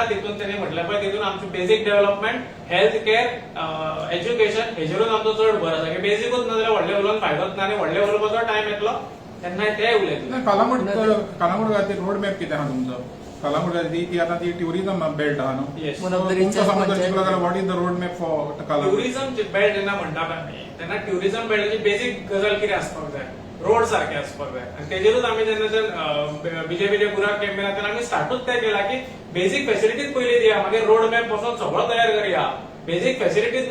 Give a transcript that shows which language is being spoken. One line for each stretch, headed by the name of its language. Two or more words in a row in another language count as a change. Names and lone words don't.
Konkani: तितून तेणी म्हटलें पळय तितून आमचें
English: basic development, health care,
Konkani: एज्युकेशन हेजेरूच आमचो चड भर आसा. की बेसिकूच ना जाल्यार व्हडले उलोवन फायदोच ना. आनी व्हडले उलोवपाचो टायम येतलो तेन्ना ते उलयतले. कलांगूट खातीर
English: road map
Konkani: कितें आहा तुमचो? कलांगूट ती आतां ती
English: tourism belt
Konkani: आहा न्हू.
English: Yes. One of the
Konkani: तुमचो
English: richest
Konkani: समज पंचायत.
English: जाल्यार what is the road map for Calangute? tourism belt
Konkani: जेन्ना म्हणटा आमी तेन्ना ट्युरिझम बेल्टाची बेसिक गजाल कितें आसपाक जाय, रोड सारखे आसपाक जाय. आनी तेजेरूच आमी जेन्ना बीजेपीचे बुराक कॅम्पेन तेन्ना आमी स्टार्टूच तें केला की
English: basic facilities
Konkani: पयली दिया, मागीर
English: road map
Konkani: पासून सगळो तयार करुया.
English: basic facilities
Konkani: ना.